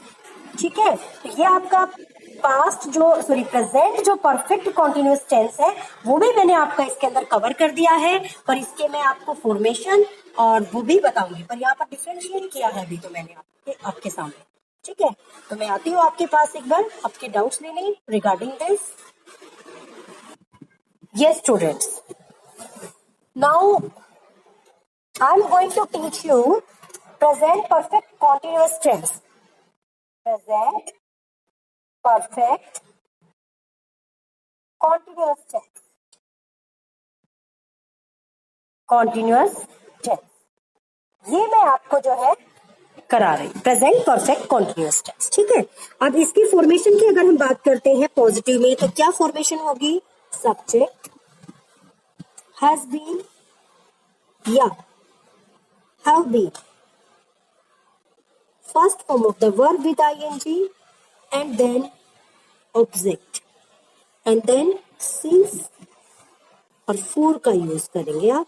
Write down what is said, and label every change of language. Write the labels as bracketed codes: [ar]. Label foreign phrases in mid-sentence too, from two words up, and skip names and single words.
[hi] ठीक है, तो ये आपका प्रेजेंट जो [en] perfect continuous tense [hi] है वो भी मैंने आपका इसके अंदर कवर कर दिया है, पर इसके मैं आपको फॉर्मेशन और वो भी बताऊंगी, पर यहाँ पर डिफरेंशिएट किया है अभी तो मैंने आपके सामने। ठीक है, तो मैं आती हूँ आपके पास एक बार आपके डाउट्स लेने [en] regarding this. yes students, नाउ I'm going to teach you present perfect continuous tense. Present perfect continuous tense. Continuous tense. [hi] ये मैं आपको जो है करा रही, [en] present perfect continuous tense. [hi] ठीक है, अब इसकी फॉर्मेशन की अगर हम बात करते हैं पॉजिटिव में, तो क्या फॉर्मेशन होगी? [en] subject has been या have been, first form of the verb with ing and then object and then since और फॉर [hi] का यूज करेंगे आप।